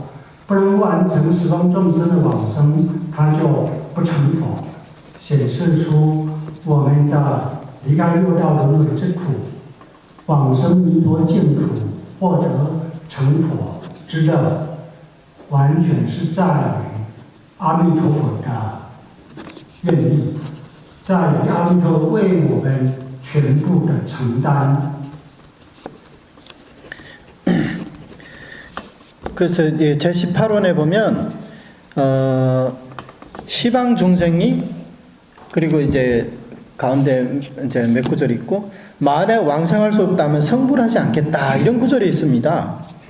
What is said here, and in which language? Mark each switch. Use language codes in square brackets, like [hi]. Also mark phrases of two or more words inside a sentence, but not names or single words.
[zh] 不能完成十方众生的往生，他就不成佛，显示出我们的离开六道轮回之苦，往生弥陀净土，获得成佛之乐，完全是在于阿弥陀佛的愿力，在于阿弥陀为我们全部的承担。 [ko] 그래서 제18원에 보면 시방 중생이 그리고 이제 가운데 이제 몇 구절이 있고 만에 왕생할 수 없다면 성불하지 않겠다 이런 구절이 있습니다.